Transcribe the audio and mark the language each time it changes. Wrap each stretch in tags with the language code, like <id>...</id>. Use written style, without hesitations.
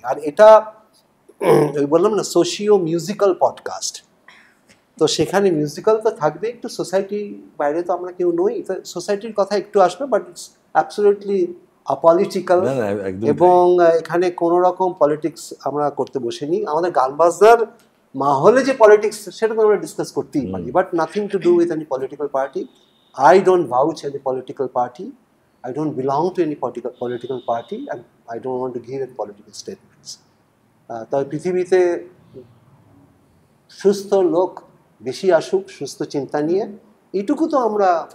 <bn>আর এটা ওই বললাম না সোশিও মিউজিক্যাল পডকাস্ট, তো সেখানে মিউজিক্যাল তো থাকবে, একটু সোসাইটির বাইরে তো আমরা কেউ নই, তো সোসাইটির কথা একটু আসবে,</bn> <en>But it's absolutely apolitical.</en> <bn>এবং এখানে কোনো রকম পলিটিক্স আমরা করতে বসিনি। আমাদের গান বাজনার মাহলে যে পলিটিক্স সেটা তো আমরা ডিসকাস করতেই পারি,</bn> <en>But nothing to do with any political party. I don't vouch any political party. I don't belong to any political party, and I don't want to give any political statements.</en> <bn>তবে পৃথিবীতে সুস্থ লোক বেশি আসুক, সুস্থ চিন্তা নিয়ে, এইটুকু তো আমরা</bn>